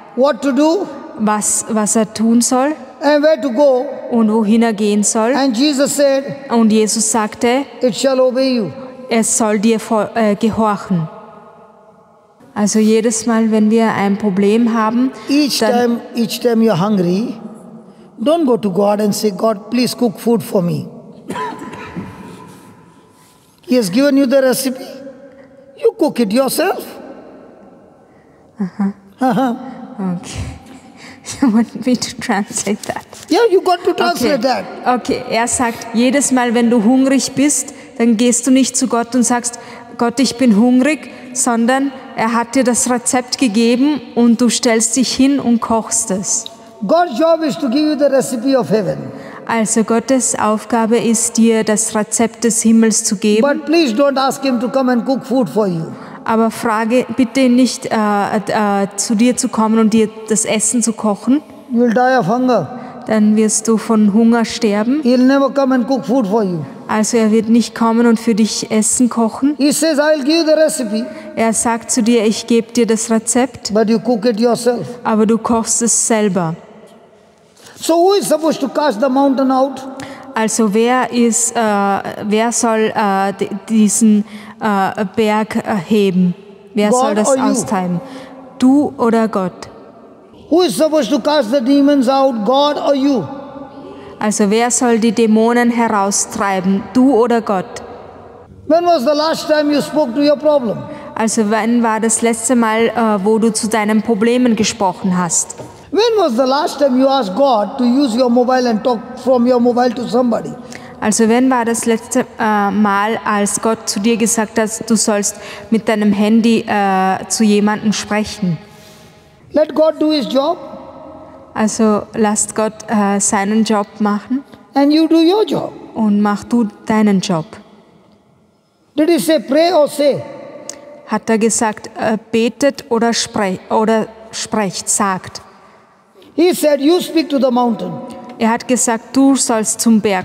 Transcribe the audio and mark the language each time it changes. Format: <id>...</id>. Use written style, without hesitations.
<en>what to do</en> <de>was er tun soll</de> <en>and where to go.</en> <de>und wohin er gehen soll.</de> <en>And Jesus said,</en> <de>Und Jesus sagte,</de> <en>it shall obey you.</en> <de>es soll dir gehorchen. Also jedes Mal, wenn wir ein Problem haben,</de> <en>Each</en> <de>dann,</de> <en>time you're hungry, don't go to God and say, God, please cook food for me. He has given you the recipe. You cook it yourself. okay. You want me to translate that? Yeah, you got to translate that.</en> <de>Okay, er sagt, jedes Mal, wenn du hungrig bist, dann gehst du nicht zu Gott und sagst, Gott, ich bin hungrig, sondern er hat dir das Rezept gegeben und du stellst dich hin und kochst es.</de> <en>God's job is to give you the recipe of heaven.</en> <de>Also Gottes Aufgabe ist, dir das Rezept des Himmels zu geben.</de> <en>But please don't ask him to come and cook food for you.</en> <de>Aber frage bitte ihn nicht, zu dir zu kommen und dir das Essen zu kochen.</de> <en>You will die of hunger.</en> <de>Dann wirst du von Hunger sterben.</de> <en>He'll never come and cook food for you.</en> <de>Also er wird nicht kommen und für dich Essen kochen.</de> <en>He says, I'll give you the recipe,</en> <de>Er sagt zu dir, ich gebe dir das Rezept,</de> <en>but you cook it yourself.</en> <de>aber du kochst es selber.</de> <en>So who is supposed to cast the mountain out?</en> <de>Also wer soll diesen Berg heben? Wer</de> <en>God</en> <de>soll das</de> <en>or you?</en> <de>austreiben? Du oder Gott?</de> <en>Who is supposed to cast the demons out, God or you?</en> <de>Also wer soll die Dämonen heraustreiben? Du oder Gott?</de> <en>When was the last time you spoke to your problem?</en> <de>Also wann war das letzte Mal, wo du zu deinen Problemen gesprochen hast?</de> <en>When was the last time you asked God to use your mobile and talk from your mobile to somebody?</en> <de>Also wann war das letzte Mal, als Gott zu dir gesagt hat, du sollst mit deinem Handy zu jemandem sprechen?</de> <en>Let God do his job</en> <de>Also lasst Gott seinen Job machen</de> <en>and you do your job.</en> <de>und mach du deinen Job.</de> <en>Did he say pray or say?</en> <de>Hat er gesagt, betet oder sprecht, sagt.</de> <en>He said, you speak to the mountain.</en> <de>Er hat gesagt, du sollst zum Berg</de>